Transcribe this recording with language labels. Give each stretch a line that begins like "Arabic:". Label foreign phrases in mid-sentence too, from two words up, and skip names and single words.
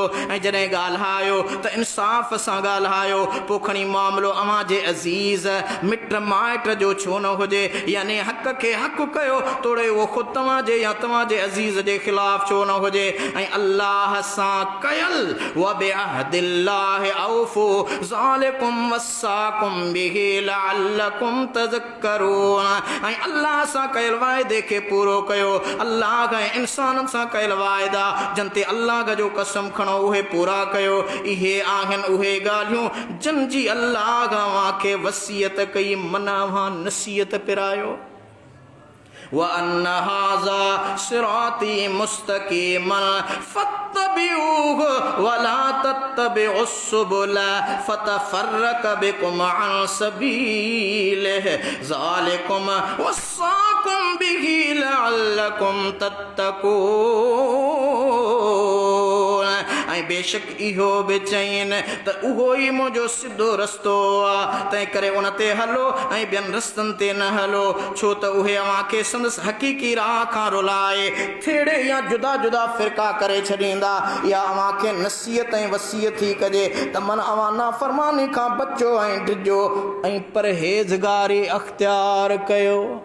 Sindhi: ऐं जॾहिं ॻाल्हायो त इंसाफ़ सां ॻाल्हायो, पोइ खणी मामिलो अव्हां जे अज़ीज़ मिट माइट जो छो न हुजे, यानी हक़ खे हक़ कयो तोड़े उहो ख़ुदि तव्हांजे या तव्हांजे अज़ीज़ जे ख़िलाफ़ छो न हुजे। ऐं अल्लाह सां कयल
Arabic: وبعهد الله أوفوا ذلكم وصاكم به لعلكم تذكرون,
Sindhi: ऐं अल्लाह सां कयल वाइदे खे पूरो कयो। अल्लाह ऐं इंसाननि सां कयल वाइदा जिन ते अल्लाह जो कसम खणो उहे पूरा कयो। इहे आहिनि उहे ॻाल्हियूं जिन जी अल्लाह खे वसियत कई, मना नसीहत पिरायो।
Arabic: وأن هذا صراطي مستقيما فاتبعوه ولا تتبعوا السبل فتفرق بكم عن سبيله ذلكم وصاكم به لعلكم تتقون.
Sindhi: ऐं बेशक इहो बि चयनि त उहो ई मुंहिंजो सिधो रस्तो आहे, तंहिं करे उन ते हलो ऐं ॿियनि रस्तनि ते न हलो, छो त उहे अव्हांखे संदसि हक़ीक़ी राह खां रुलाए थेड़े या जुदा जुदा फ़िरका करे छॾींदा, या अव्हांखे नसीहत ऐं वसीयत थी कजे त मन अव्हां नाफ़रमानी खां बचो ऐं डिॼो ऐं परहेज़गारी अख़्तियार कयो।